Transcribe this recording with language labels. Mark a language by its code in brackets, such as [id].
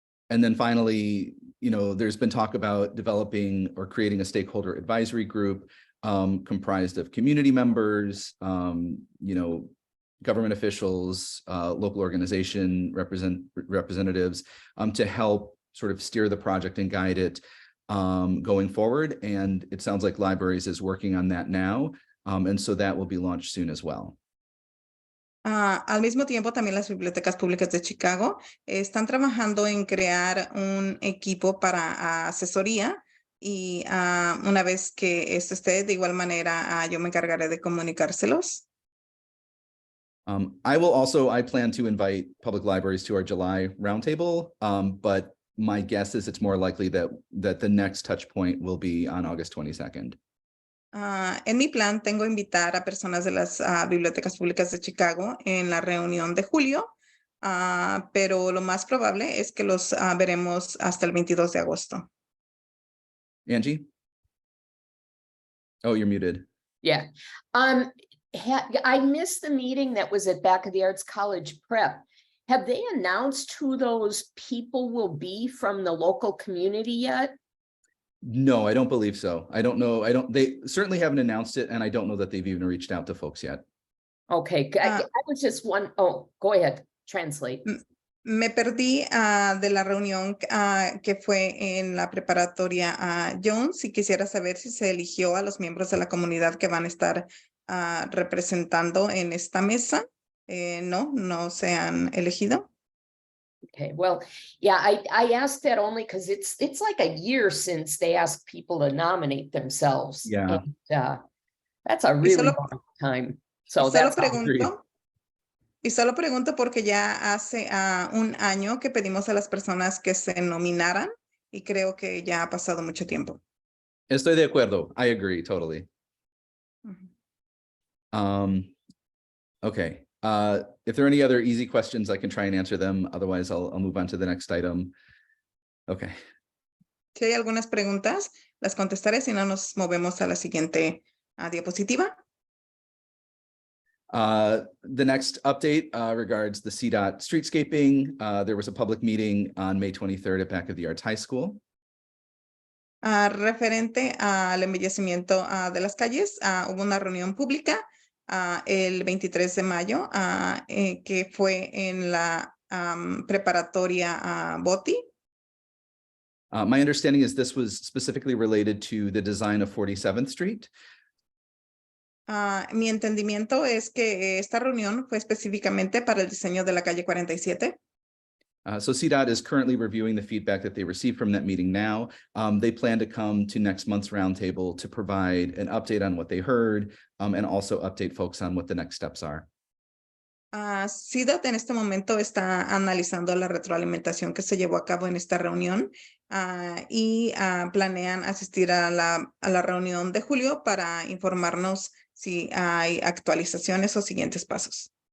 [en] And then finally, there's been talk about developing or creating a stakeholder advisory group comprised of community members, government officials, local organization representatives to help sort of steer the project and guide it going forward. And it sounds like Libraries is working on that now. And so that will be launched soon as well. [es] Al mismo tiempo, también las bibliotecas públicas de Chicago están trabajando en crear un equipo para asesoría y una vez que esto esté, de igual manera, yo me encargaré de comunicárselos. [en] I plan to invite public libraries to our July roundtable, but my guess is it's more likely that the next touch point will be on August 22nd. [es] En mi plan, tengo invitar a personas de las bibliotecas públicas de Chicago en la reunión de julio, pero lo más probable es que los veremos hasta el 22 de agosto. [en] Angie? Oh, you're muted. Yeah. I missed the meeting that was at Back of the Arts College Prep. Have they announced who those people will be from the local community yet? No, I don't believe so. I don't know. They certainly haven't announced it, and I don't know that they've even reached out to folks yet. Okay, I was just oh, go ahead, translate. [es] Me perdí de la reunión que fue en la preparatoria Jones y quisiera saber si se eligió a los miembros de la comunidad que van a estar representando en esta mesa. No se han elegido. [en] Okay, well, yeah, I asked that only because it's like a year since they asked people to nominate themselves. Yeah. And, that's a really long time. So that's [es] Y solo pregunto porque ya hace un año que pedimos a las personas que se nominaran y creo que ya ha pasado mucho tiempo. Estoy de acuerdo. [en] I agree totally. Okay. If there are any other easy questions, I can try and answer them. Otherwise, I'll move on to the next item. Okay. [es] Si hay algunas preguntas, las contestaré. Si no, nos movemos a la siguiente diapositiva. [en] The next update regards the CDOT streetscaping. There was a public meeting on May 23rd at Back of the Arts High School. [es] Referente al embellecimiento de las calles, hubo una reunión pública el 23 de mayo que fue en la preparatoria Botti. [en] My understanding is this was specifically related to the design of 47th Street. [es] Mi entendimiento es que esta reunión fue específicamente para el diseño de la calle 47. [en] So CDOT is currently reviewing the feedback that they received from that meeting now. They plan to come to next month's roundtable to provide an update on what they heard and also update folks on what the next steps are. [es] CDOT en este momento está analizando la retroalimentación que se llevó a cabo en esta reunión y planean asistir a la reunión de julio para informarnos si hay actualizaciones o siguientes pasos.